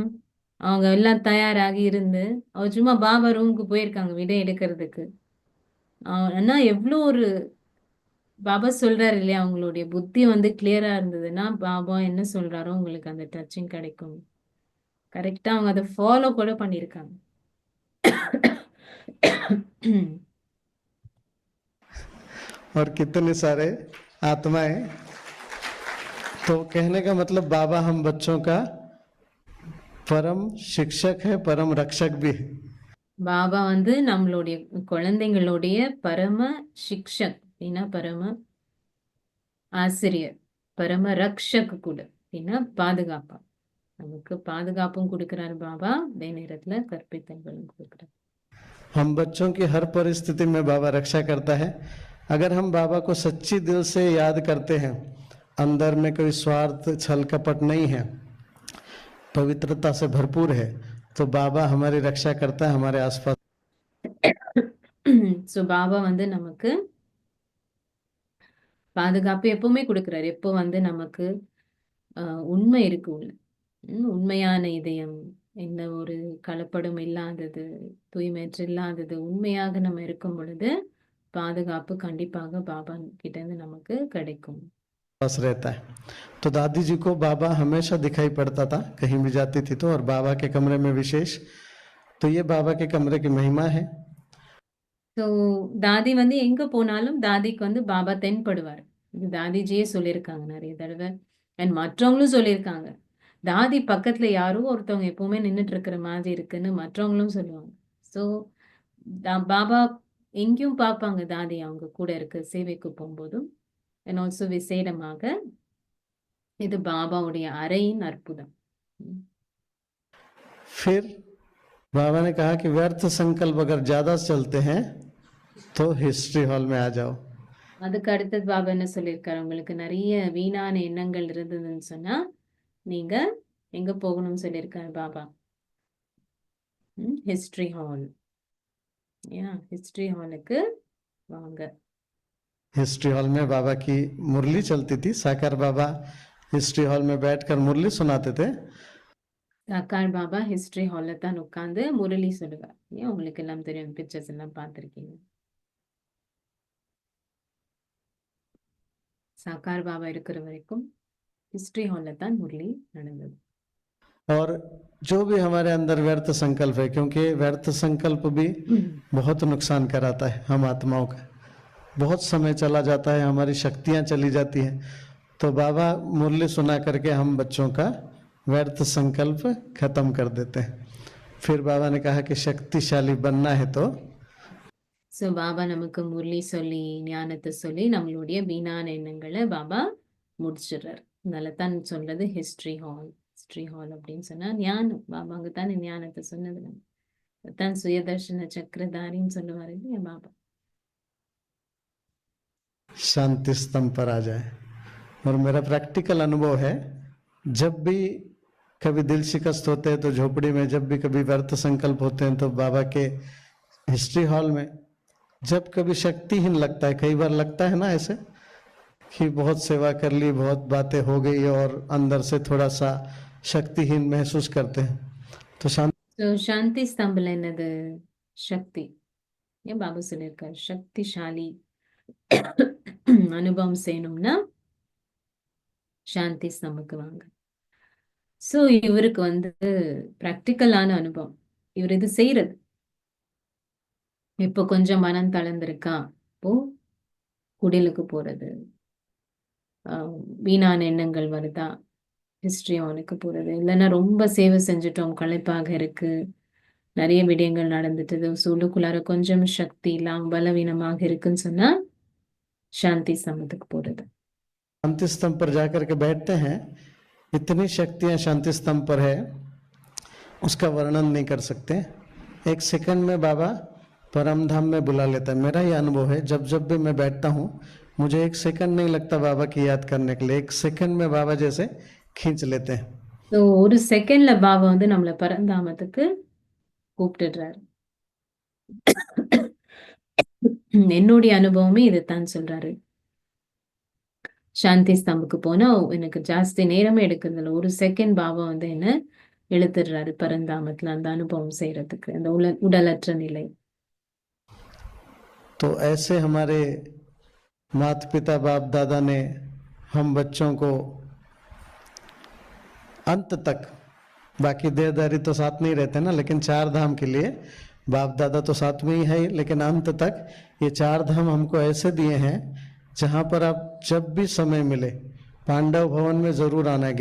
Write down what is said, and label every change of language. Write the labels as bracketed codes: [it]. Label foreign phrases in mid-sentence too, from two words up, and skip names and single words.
[ta] அவங்க எல்லாம் தயாராகி இருந்து அவர் சும்மா பாபா ரூமுக்கு போயிருக்காங்க விடை எடுக்கிறதுக்கு. ஆனா எவ்வளோ ஒரு பாபா சொல்றாரு இல்லையா, அவங்களுடைய புத்தி வந்து கிளியரா இருந்ததுன்னா பாபா என்ன சொல்றாரோ உங்களுக்கு அந்த டச்சிங் கிடைக்கும். கரெக்டா அவங்க அதை ஃபாலோ கூட பண்ணியிருக்காங்க. [hi] और कितने सारे आत्माएं। तो कहने का मतलब बाबा हम बच्चों का परम शिक्षक है, परम रक्षक भी है। [ta] பாபா வந்து நம்மளுடைய குழந்தைங்களுடைய [hi] परम शिक्षक, [ta] பரம ஆசிரியர், [hi] परम रक्षक [ta] கூட அப்படின்னா பாதுகாப்பா. நமக்கு பாதுகாப்பும் கொடுக்கிறாரு பாபா, அதே நேரத்துல கற்பித்தல்களும் கொடுக்கிறார். [hi] हम बच्चों की हर परिस्थिति में बाबा रक्षा करता है। अगर हम बाबा को सच्ची दिल से याद करते हैं, अंदर में कोई स्वार्थ छल कपट नहीं है, पवित्रता से भरपूर है, तो बाबा हमारी रक्षा करता है हमारे आसपास। [ta] ஸோ பாபா வந்து நமக்கு பாதுகாப்பு எப்பவுமே கொடுக்கிறாரு. எப்போ வந்து நமக்கு உண்மை இருக்கு உள்ள, உண்மையான இதயம், எந்த ஒரு கலப்படம் இல்லாதது, தூய்மையற்ற இல்லாதது, உண்மையாக நம்ம இருக்கும் பொழுது பாதுகாப்பு கண்டிப்பாக பாபா கிட்ட இருந்து நமக்கு கிடைக்கும். [hi] पास रहता है। तो दादी जी को बाबा हमेशा दिखाई पड़ता था, कहीं भी जाती थी तो, और बाबा के कमरे में विशेष। तो ये बाबा के कमरे की महिमा है। [ta] ஸோ தாதி வந்து எங்க போனாலும் தாதிக்கு வந்து பாபா தென்படுவார். இது தாதிஜியே சொல்லியிருக்காங்க நிறைய தடவை, அண்ட் மற்றவங்களும் சொல்லியிருக்காங்க. தாதி பக்கத்துல யாரோ ஒருத்தவங்க எப்பவுமே நின்றுட்டு இருக்கிற மாதிரி இருக்குன்னு மற்றவங்களும் சொல்லுவாங்க. ஸோ பாபா எங்கேயும் பார்ப்பாங்க தாதி அவங்க கூட இருக்க சேவைக்கு போகும்போதும். [en] and also [ta] விசேடமாக இது பாபாவுடைய அறையின் அற்புதம். [hi] फिर बाबा ने कहा कि व्यर्थ संकल्प अगर ज्यादा चलते हैं तो हिस्ट्री हॉल में आ जाओ। [ta] அதுக்கு அடுத்தது பாபா என்ன சொல்லியிருக்காரு, உங்களுக்கு நிறைய வீணான எண்ணங்கள் இருந்ததுன்னு சொன்னா நீங்க எங்க போகணும்னு சொல்லியிருக்காரு பாபா. ஹிஸ்டரி ஹால். ஹிஸ்டரி ஹாலுக்கு வாங்க. [hi] हिस्ट्री हॉल में बाबा की मुरली चलती थी। साकार बाबा हिस्ट्री हॉल में बैठकर मुरली सुनाते थे। [ta] சாக்கார் பாபா ஹிஸ்டரி ஹால்ல தான் உட்கார்ந்து முரளி சொல்லுவார். உங்களுக்கு எல்லாம் தெரியும், பிக்சர்ஸ் எல்லாம் பார்த்திருக்கீங்க. சாக்கார் பாபா இருக்கிற வரைக்கும் हिस्ट्री हॉल தான் मुरली நடந்தது. [hi] और जो भी हमारे अंदर व्यर्थ संकल्प है, क्योंकि व्यर्थ संकल्प भी बहुत नुकसान कराता है हम आत्माओं का। बहुत समय चला जाता है, हमारी शक्तियां चली जाती हैं। तो बाबा मुरली सुना करके हम बच्चों का व्यर्थ संकल्प खत्म कर देते हैं। फिर बाबा ने कहा कि शक्तिशाली बनना है तो [ta] ஸோ பாபா நமக்கு முரளி சொல்லி ஞானத்தை சொல்லி நம்மளுடைய வீணான எண்ணங்களை பாபா முடிச்சிடுறார். அதனால தான் சொல்றது ஹிஸ்டரி ஹால். ஹிஸ்டரி ஹால் அப்படின்னு சொன்னா ஞானம். பாபாங்க தானே ஞானத்தை சொன்னது. நம்ம தான் சுயதர்ஷன சக்கரதாரின்னு சொல்லுவாரு இல்லையா பாபா. [hi] शांति स्तंभ पर आ जाए। और मेरा प्रैक्टिकल अनुभव है, जब भी कभी दिल शिकस्त होते हैं तो झोपड़ी में, जब भी कभी व्यर्थ संकल्प होते हैं तो बाबा के हिस्ट्री हॉल में, जब कभी शक्तिहीन लगता है, कई बार लगता है ना ऐसे कि बहुत सेवा कर ली, बहुत बातें हो गई और अंदर से थोड़ा सा शक्तिहीन महसूस करते हैं, तो [ta] ஸோ சாந்தி ஸ்தம்பில் என்னது? சக்தி. ஏன் பாபா சொல்லியிருக்காரு சக்திசாலி அனுபவம் செய்யணும்னா சாந்தி ஸ்தம்புக்கு வாங்க. ஸோ இவருக்கு வந்து பிராக்டிக்கலான அனுபவம். இவர் இது செய்யறது. இப்போ கொஞ்சம் மனம் தளர்ந்திருக்கா, இப்போ குடிலுக்கு போறது, வீணான எண்ணங்கள் வருதா, ஹிஸ்டரி ஹாலுக்கு போறது. இல்லைன்னா ரொம்ப சேவை செஞ்சுட்டோம், களைப்பாக இருக்கு, நிறைய விடயங்கள் நடந்துட்டு சொல்லுக்குள்ளார கொஞ்சம் சக்தி இல்லாம பலவீனமாக இருக்குன்னு சொன்னா சாந்தி ஸ்தம்பத்துக்கு போறது. [hi] शांति स्तंभ पर जाकर के बैठते हैं। इतनी शक्तियां शांति स्तंभ पर है, उसका वर्णन नहीं कर सकते। एक सेकंड में बाबा परम धाम में बुला लेता है। मेरा ये अनुभव है, जब जब भी मैं बैठता हूँ मुझे एक सेकंड नहीं लगता बाबा की याद करने के लिए। एक सेकंड में बाबा जैसे खींच लेते हैं। [ta] ஸோ ஒரு செகண்ட்ல பாபா வந்து நம்மளை பரந்தாமத்துக்கு கூப்பிட்டுடுறாரு. என்னுடைய அனுபவமே இதைத்தான் சொல்றாரு. சாந்தி ஸ்தம்புக்கு போனா எனக்கு ஜாஸ்தி நேரமே எடுக்கிறதுல ஒரு செகண்ட் பாபா வந்து என்ன இழுத்துடுறாரு பரந்தாமத்துல அந்த அனுபவம் செய்யறதுக்கு, அந்த உடலற்ற நிலை. [hi] तो ऐसे हमारे माता पिता बाप दादा ने हम बच्चों को अंत तक, बाकी देहदारी तो साथ नहीं रहते ना, लेकिन चार धाम के लिए बाप दादा तो साथ में ही है, लेकिन अंत तक ये चार धाम हमको ऐसे दिए हैं जहाँ पर आप जब भी समय मिले पांडव भवन में जरूर आना है।